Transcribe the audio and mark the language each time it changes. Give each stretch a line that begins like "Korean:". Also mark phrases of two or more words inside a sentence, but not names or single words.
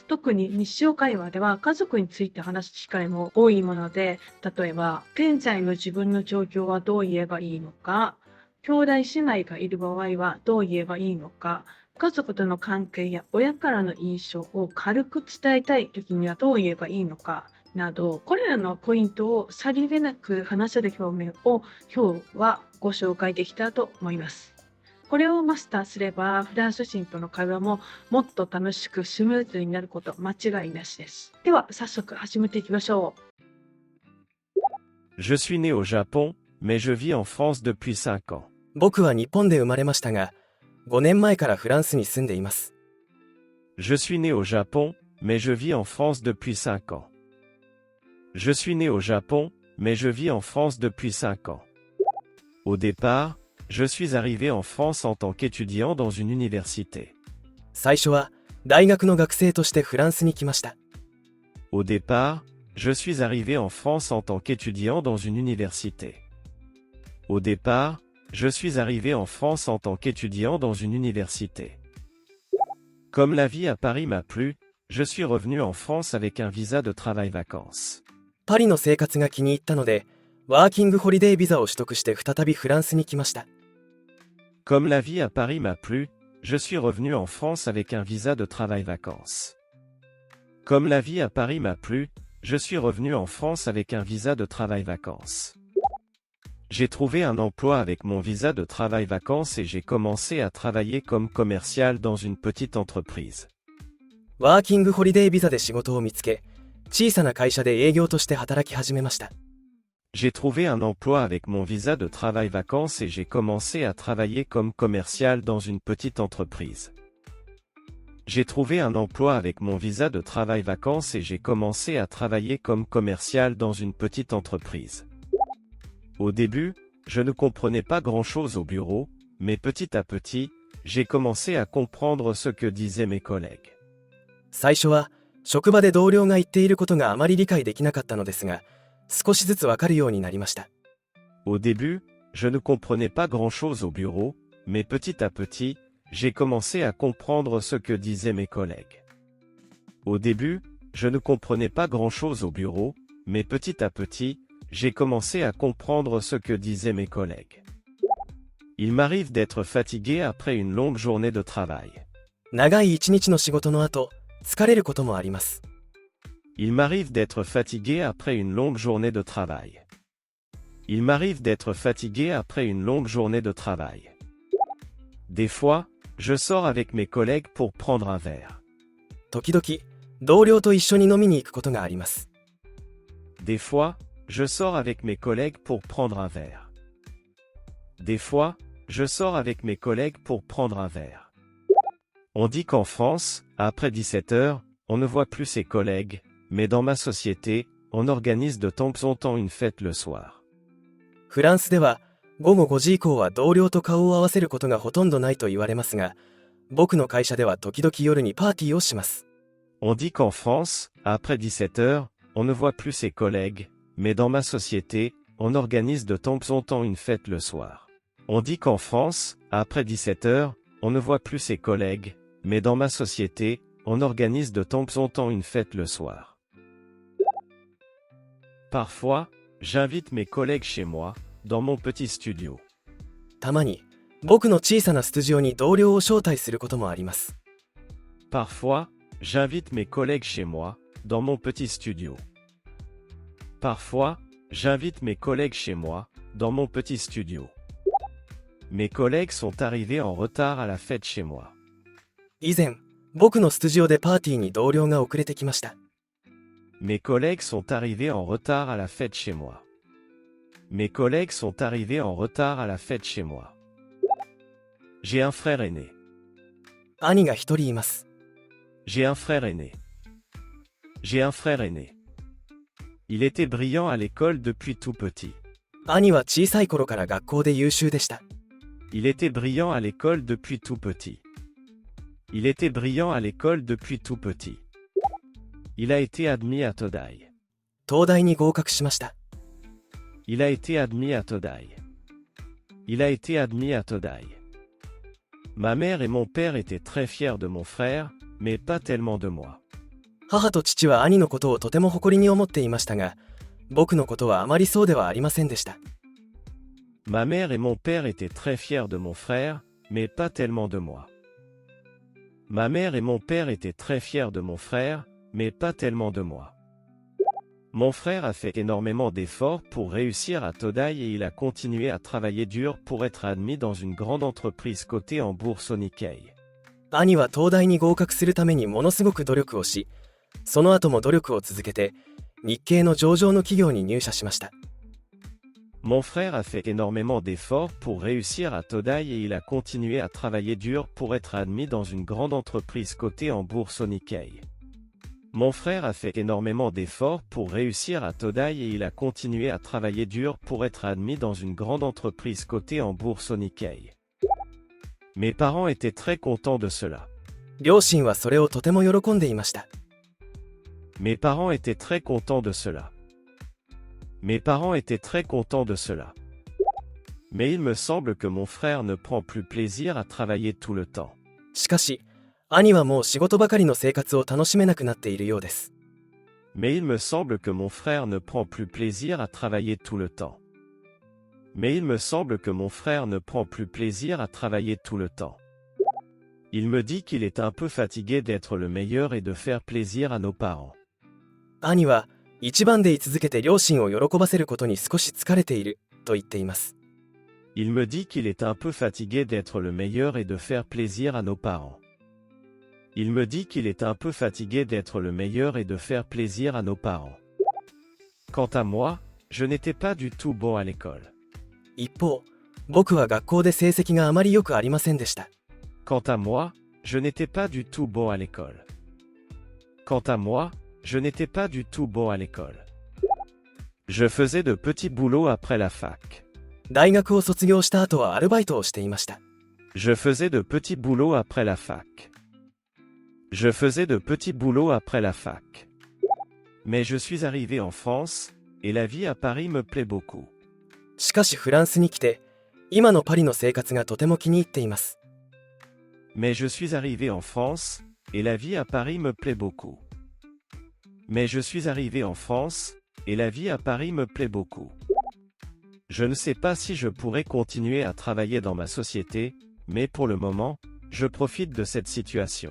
Japanese: 特に日常会話では家族について話す機会も多いもので、例えば、現在の自分の状況はどう言えばいいのか、兄弟姉妹がいる場合はどう言えばいいのか、家族との関係や親からの印象を軽く伝えたい時にはどう言えばいいのか、など、これらのポイントをさりげなく話せる表明を今日はご紹介できたと思います。これをマスターすれば、フランス人との会話ももっと楽しくスムーズになること間違いなしです。では、早速始めていきましょう。
French: Je suis né au Japon, mais je vis en France depuis 5 ans.
Japanese: 僕は日本で生まれましたが、5年前からフランスに住んでいます。
French: Je suis né au Japon, mais je vis en France depuis 5 ans. Je suis né au Japon, mais je vis en France depuis 5 ans. Au départ, je suis arrivé en France en tant qu'étudiant dans une université.
Japanese: 最初は大学の学生としてフランスに来ました。
French: Au départ, je suis arrivé en France en tant qu'étudiant dans une université. Au départ, je suis arrivé en France en tant qu'étudiant dans une université. Comme la vie à Paris m'a plu, je suis revenu en France avec un visa de travail-vacances.
Japanese: パリの生活が気に入ったので、ワーキングホリデービザを取得して再びフランスに来ました。
French: Comme la vie à Paris m'a plu, je suis revenu en France avec un visa de travail-vacances. Comme la vie à Paris m'a plu, je suis revenu en France avec un visa de travail-vacances. J'ai trouvé un emploi avec mon visa de travail-vacances et j'ai commencé à travailler comme commercial dans une petite entreprise.
Japanese: ワーキングホリデービザで仕事を見つけ、小さな会社で営業として働き始めました。
French: J'ai trouvé un emploi avec mon visa de travail-vacances et j'ai commencé à travailler comme commercial dans une petite entreprise. J'ai trouvé un emploi avec mon visa de travail-vacances et j'ai commencé à travailler comme commercial dans une petite entreprise. Au début, je ne comprenais pas grand-chose au bureau, mais petit à petit, j'ai commencé à comprendre ce que disaient mes collègues.
Japanese: 最初は職場で同僚が言っていることがあまり理解できなかったのですが、少しずつわかるようになりました。
French: Au début, je ne comprenais pas grand-chose au bureau, mais petit à petit, j'ai commencé à comprendre ce que disaient mes collègues. Au début, je ne comprenais pas grand-chose au bureau, mais petit à petit, j'ai commencé à comprendre ce que disaient mes collègues. Il m'arrive d'être fatigué après une longue journée de travail.
Japanese: 長い一日の仕事の後、疲れることもあります。
French: Il m'arrive d'être fatigué après une longue journée de travail. Il m'arrive d'être fatigué après une longue journée de travail. Des fois, je sors avec mes collègues pour prendre un verre.
Japanese: 時々、同僚と一緒に飲みに行くことがあります。
French: Des fois, je sors avec mes collègues pour prendre un verre. Des fois, je sors avec mes collègues pour prendre un verre. On dit qu'en France, après 17 heures, on ne voit plus ses collègues, mais dans ma société, on organise de temps en temps une fête le soir.
Japanese: フランスでは午後5時以降は同僚と顔を合わせることがほとんどないと言われますが、僕の会社では時々夜にパーティーをします。
French: On dit qu'en France, après 17 heures, on ne voit plus ses collègues, mais dans ma société, on organise de temps en temps une fête le soir. On dit qu'en France, après 17 heures, on ne voit plus ses collègues, mais dans ma société, on organise de temps en temps une fête le soir. Parfois, j'invite mes collègues chez moi, dans mon petit studio.
Japanese: たまに僕の小さなスタジオに同僚を招待することもあります。
French: Parfois, j'invite mes collègues chez moi, dans mon petit studio. Parfois, j'invite mes collègues chez moi, dans mon petit studio. Mes collègues sont arrivés en retard à la fête chez moi.
Japanese: 以前、僕のスタジオでパーティーに同僚が遅れてきました。
French: Mes collègues sont arrivés en retard à la fête chez moi. Mes collègues sont arrivés en retard à la fête chez moi. J'ai un frère aîné.
Japanese: 兄が一人います。
French: J'ai un frère aîné. J'ai un frère aîné. Il était brillant à l'école depuis tout petit.
Japanese: 兄は小さい頃から学校で優秀でした。
French: Il était brillant à l'école depuis tout petit. Il était brillant à l'école depuis tout petit. Il a été admis à Todai.
Japanese: 東大に合格しました。
French: Il a été admis à Todai. Il a été admis à Todai. Ma mère et mon père étaient très fiers de mon frère, mais pas tellement de moi.
Japanese: 母と父は兄のことをとても誇りに思っていましたが、僕のことはあまりそうではありませんでした。
French: Ma mère et mon père étaient très fiers de mon frère, mais pas tellement de moi. Ma mère et mon père étaient très fiers de mon frère, mais pas tellement de moi. Mon frère a fait énormément d'efforts pour réussir à Todai et il a continué à travailler dur pour être admis dans une grande entreprise cotée en bourse au Nikkei.
Japanese: 兄は東大に合格するためにものすごく努力をし、その後も努力を続けて、日系の上場の企業に入社しました。
French: Mon frère a fait énormément d'efforts pour réussir à Todai et il a continué à travailler dur pour être admis dans une grande entreprise cotée en bourse au Nikkei. Mon frère a fait énormément d'efforts pour réussir à Todai et il a continué à travailler dur pour être admis dans une grande entreprise cotée en bourse au Nikkei. Mes parents étaient très contents de cela.
Japanese: 両親はそれをとても喜んでいました。
French: Mes parents étaient très contents de cela. Mes parents étaient très contents de cela. Mais il me semble que mon frère ne prend plus plaisir à travailler tout le temps.
Japanese: しかし、兄はもう仕事ばかりの生活を楽しめなくなっているようです。
French: Mais il me semble que mon frère ne prend plus plaisir à travailler tout le temps. Mais il me semble que mon frère ne prend plus plaisir à travailler tout le temps. Il me dit qu'il est un peu fatigué d'être le meilleur et de faire plaisir à nos parents.
Japanese: 兄は一番で居続けて両親を喜ばせることに少し疲れていると言っています。
French: Il me dit qu'il est un peu fatigué d'être le meilleur et de faire plaisir à nos parents. Il me dit qu'il est un peu fatigué d'être le meilleur et de faire plaisir à nos parents. Quant à moi, je n'étais pas du tout bon à l'école.
Japanese: 一方、僕は学校で成績があまり良くありませんでした。
French: Quant à moi, je n'étais pas du tout bon à l'école. Quant à moi, je n'étais pas du tout bon à l'école. Je faisais de petits boulots après la fac.
Japanese: 大学を卒業した後はアルバイトをしていました。
French: Je faisais de petits boulots après la fac. Je faisais de petits boulots après la fac. Mais je suis arrivé en France, et la vie à Paris me plaît beaucoup.
Japanese: しかしフランスに来て、今のパリの生活がとても気に入っています。
French: Mais je suis arrivé en France, et la vie à Paris me plaît beaucoup. Mais je suis arrivé en France, et la vie à Paris me plaît beaucoup. Je ne sais pas si je pourrais continuer à travailler dans ma société, mais pour le moment, je profite de cette situation.